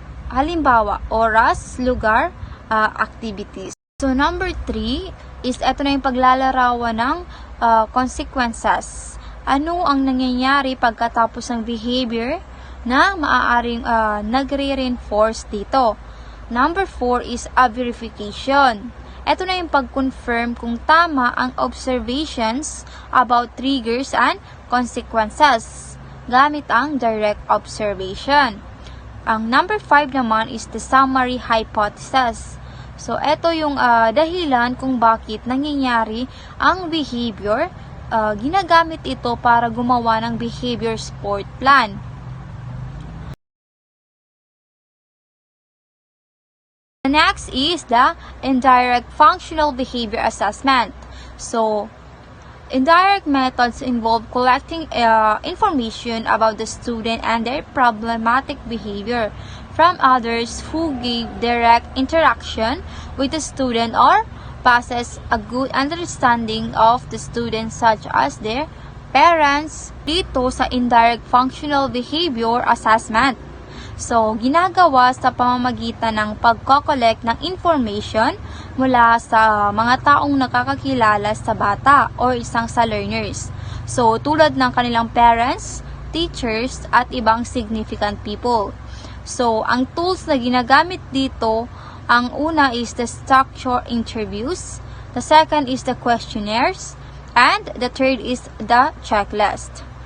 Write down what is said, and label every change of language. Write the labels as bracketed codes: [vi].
[tl] Halimbawa, oras, lugar, activities. So, number 3 is ito na yung paglalarawan ng consequences. Ano ang nangyayari pagkatapos ng behavior na maaaring nagre-reinforce dito. [en] Number 4 is a verification. [tl] Ito na yung pag-confirm kung tama ang observations [en] about triggers and consequences [tl] gamit ang direct observation. [en] Ang number 5 naman is the summary hypothesis. [tl] So, ito yung dahilan kung bakit nangyayari ang behavior. Ginagamit ito para gumawa ng behavior support plan. [en] The next is the indirect functional behavior assessment. So, indirect methods involve collecting information about the student and their problematic behavior from others who gave direct interaction with the student or possess a good understanding of the student such as their parents. [tl] Dito sa indirect functional behavior assessment. So, ginagawa sa pamamagitan ng pagko-collect ng information mula sa mga taong nakakakilala sa bata or isang sa learners. So, tulad ng kanilang parents, teachers, at ibang significant people. [en] So, [tl] ang tools na ginagamit dito, ang una [en] is the structure interviews, the second is the questionnaires, and the third is the checklist.